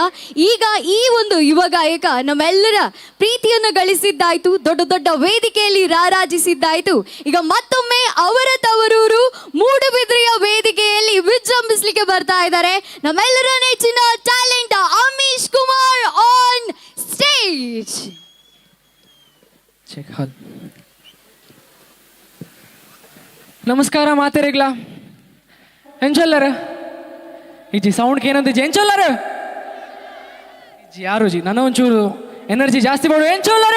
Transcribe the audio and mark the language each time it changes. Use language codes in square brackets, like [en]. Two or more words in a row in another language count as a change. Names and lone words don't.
[kn] ಈಗ ಈ ಒಂದು ಯುವ ಗಾಯಕ ನಮ್ಮೆಲ್ಲರ ಪ್ರೀತಿಯನ್ನು ಗಳಿಸಿದ್ದಾಯ್ತು, ದೊಡ್ಡ ದೊಡ್ಡ ವೇದಿಕೆಯಲ್ಲಿ ರಾರಾಜಿಸಿದ್ದಾಯ್ತು. ಈಗ ಮತ್ತೊಮ್ಮೆ ಅವರ ತವರೂರು ಮೂಡುಬಿದಿರೆಯ ವೇದಿಕೆಯಲ್ಲಿ ವಿಜೃಂಭಿಸಲಿಕ್ಕೆ ಬರ್ತಾ ಇದ್ದಾರೆ ನಮ್ಮೆಲ್ಲರ ನೆಚ್ಚಿನ ಟ್ಯಾಲೆಂಟ್ ಅಮೀಶ್ ಕುಮಾರ್ [en] on stage. [tcy] ನಮಸ್ಕಾರ ಮಾತೆರೆಗ್ಲ ಎಂಚೊಲ್ಲರ ಇಜ್ಜಿ ಸೌಂಡ್ ಏನಂತ ಎಂಚೊಲ್ಲರ ಇಜ್ಜಿ ಯಾರು ಜಿ [kn] ನನ್ನ ಒಂಚೂರು ಎನರ್ಜಿ ಜಾಸ್ತಿ ಮಾಡು [tcy] ಎಂಚೊಲ್ಲರ.